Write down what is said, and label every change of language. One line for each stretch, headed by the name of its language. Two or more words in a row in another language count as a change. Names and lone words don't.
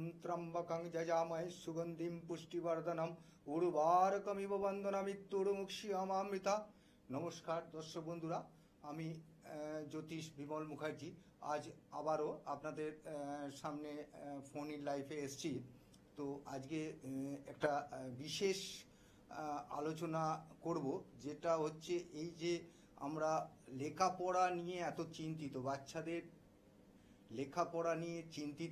Sanskrit: त्र्यंबकं यजामहे सुगंधिं पुष्टिवर्धनम उर्वारुकमिव बंधनमृत्युर्मुक्षीयमामृता।
Bangla: নমস্কার দর্শক বন্ধুরা, আমি জ্যোতিষ বিমল মুখার্জী আজ আবারো আপনাদের সামনে
English: phone in
Bangla: लाइफे एसेছি। তো আজকে একটা বিশেষ আলোচনা করব, যেটা হচ্ছে এই যে আমরা লেখাপড়া নিয়ে এত চিন্তিত, বাচ্চাদের লেখাপড়া নিয়ে চিন্তিত।